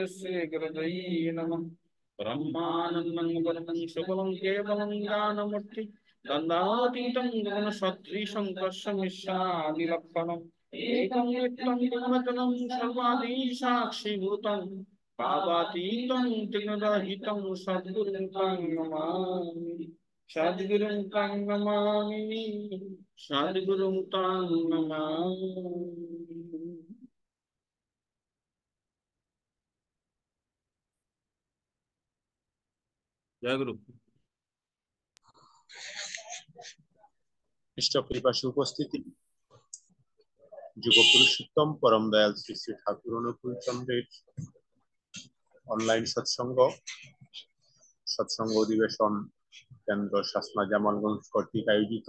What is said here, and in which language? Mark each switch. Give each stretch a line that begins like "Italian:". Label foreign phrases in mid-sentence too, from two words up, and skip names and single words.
Sanskrit: श्री गुरुवे नमः ब्रह्मानन्दं वरदं शुभं केवलं ज्ञानमूर्ति गन्धातीतं गुणसदृशं कर्षमिष्यादिलक्षणम् एकं नित्यं निर्मलं सर्वादिसाक्षिभूतं पापातीतं त्रिगुणरहितं सद्गुरुं तं नमामि सद्गुरुं तं नमामि सद्गुरुं तं नमामि। जय गुरु।
Bangla: ইষ্ট কৃপাসু উপস্থিতি যুগ পুরুষোত্তম পরম দয়াল শ্রী শ্রী ঠাকুর অনুকূল চন্দ্রের অনলাইন সৎসঙ্গ অধিবেশন কেন্দ্র শাসনা জামালগঞ্জ কর্তৃক আয়োজিত।